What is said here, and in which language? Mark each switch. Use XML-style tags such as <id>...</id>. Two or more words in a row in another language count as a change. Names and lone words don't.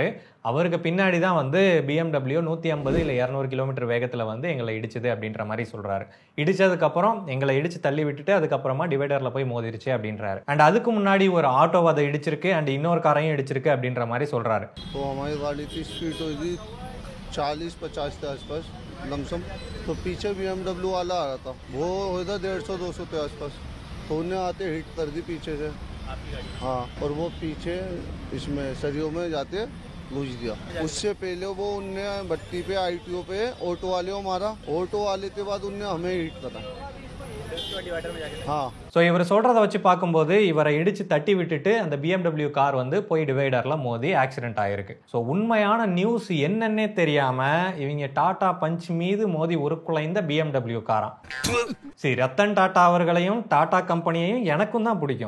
<ta>அவருக்கு பின்னாடி தான் வந்து BMW 150 இல்லை 200 கிலோமீட்டர் வேகத்தில் வந்து எங்களை இடிச்சுது அப்படின்ற மாதிரி சொல்கிறாரு. இடிச்சதுக்கப்புறம் எங்களை இடிச்சு தள்ளி விட்டுட்டு அதுக்கப்புறமா டிவைடரில் போய் மோதிருச்சு அப்படின்றாரு. அண்ட் அதுக்கு முன்னாடி ஒரு ஆட்டோ அதை இடிச்சிருக்கு அண்ட் இன்னொரு காரையும் இடிச்சிருக்கு அப்படின்ற மாதிரி சொல்கிறாரு.</ta> <hi>40-50 के आसपास लमसम, तो पीछे BMW वाला आ रहा था, वो इधर 150-200 के आसपास, तो उन्हें आते हिट कर दी पीछे से। हाँ, और वो पीछे इसमें सरियों में जाते घुस दिया। उससे पहले वो उनने भट्टी पे ITO पे ऑटो वाले को मारा, ऑटो वाले के बाद उनने हमें हिट करा।</hi> <ta>ஸோ இவர் சொல்கிறத வச்சு பார்க்கும்போது இவரை இடித்து தட்டி விட்டுட்டு அந்த BMW கார் வந்து போய் டிவைடரில் மோதி ஆக்சிடென்ட் ஆகிருக்கு. ஸோ உண்மையான நியூஸ் என்னன்னே தெரியாமல் இவங்க டாடா பஞ்ச் மீது மோதி உருக்குலைந்த BMW காராம். சரி, ரத்தன் டாடா அவர்களையும் டாடா கம்பெனியையும் எனக்கும் தான் பிடிக்கும்.</ta>